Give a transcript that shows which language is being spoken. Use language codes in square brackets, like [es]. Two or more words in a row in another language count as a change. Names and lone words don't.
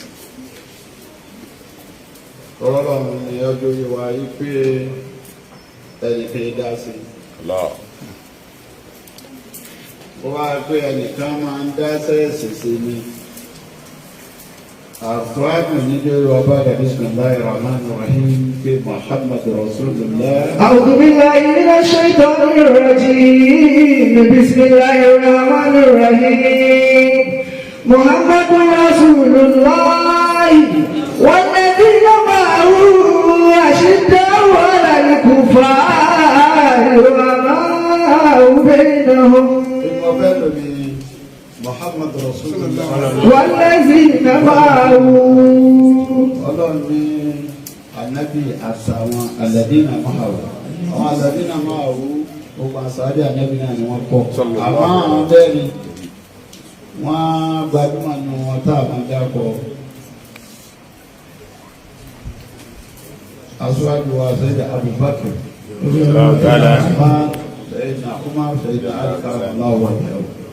[yo] Ọlọ́run ni ọjọ́ yìí wá yí pé ẹnìkan dá sí. Ó wá pé ẹnìkan máa ń dá sẹ́ẹ̀sì sí ni. Àtúwádùn nílé ọba rẹ̀ [ar] بسم الله الرحمن الرحيم [yo] pé [ar] محمد رسول الله. أعوذ بالله من الشيطان الرجيم. بسم الله الرحمن الرحيم. محمد رسول الله. والذين معه أشداء على الكفار رحماء بينهم محمد رسول الله. والذين معه [yo] Ọlọ́run ní Ànábì àtàwọn [ar] الذين معه. [yo] Àwọn [ar] الذين معه [yo] gbogbo àṣàdé Ànábì náà ni wọ́n pọ̀. Àwọn bẹ́ẹ̀ ni wọ́n gbajúmọ̀ nù wọn tá a máa dákọ̀. Aṣáájú wa Sayyid Abubakar. [ar] سيدنا عمر، سيدنا علي كرم الله وجهه.